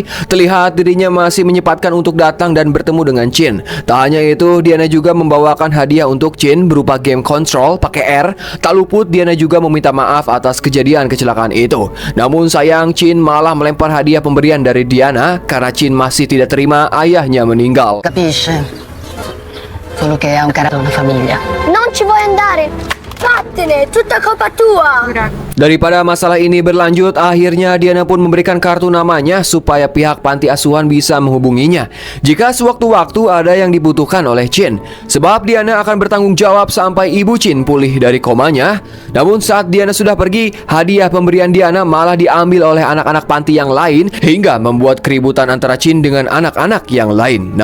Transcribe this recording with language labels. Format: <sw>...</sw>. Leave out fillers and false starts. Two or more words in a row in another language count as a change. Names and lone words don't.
<id>Terlihat dirinya masih menyempatkan untuk datang dan bertemu dengan Chin. Tak hanya itu, Diana juga membawakan hadiah untuk Chin berupa</id> <en>game control</en> <id>pakai R. Tak luput Diana juga meminta maaf atas kejadian kecelakaan itu. Namun sayang, Chin malah melempar hadiah pemberian dari Diana karena Chin masih tidak terima ayahnya meninggal.</id> <it>Capisce? Solo che ha un carattere, una famiglia. Non ci vuoi andare? Vattene, è tutta colpa tua!</it> <id>Daripada masalah ini berlanjut, akhirnya Diana pun memberikan kartu namanya supaya pihak panti asuhan bisa menghubunginya jika sewaktu-waktu ada yang dibutuhkan oleh Chin. Sebab Diana akan bertanggung jawab sampai ibu Chin pulih dari komanya. Namun saat Diana sudah pergi, hadiah pemberian Diana malah diambil oleh anak-anak panti yang lain hingga membuat keributan antara Chin dengan anak-anak yang lain.</id>